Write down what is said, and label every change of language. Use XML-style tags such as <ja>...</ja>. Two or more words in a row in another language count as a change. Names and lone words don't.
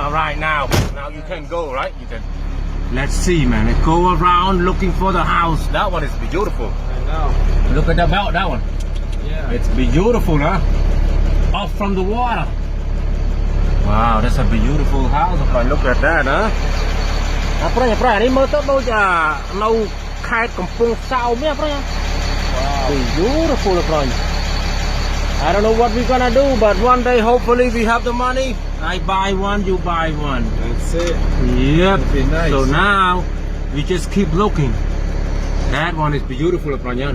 <en>All right, now you can go, right? You can. Let's see, man. Let's go around looking for the house. That one is beautiful. I know. Look at the belt, that one. Yeah. It's beautiful, huh? Off from the water. Wow, that's a beautiful house. Look at that,</en> <km>huh? នេះមើលទៅដូចនៅខេត្តកំពង់សោមទេប្រិយ</km> <en>Wow. Beautiful, friend. I don't know what we're gonna do, but one day hopefully we have the money. I buy one, you buy one. That's it. Yep. That'd be nice. So now we just keep looking. That one is beautiful, friend.</en>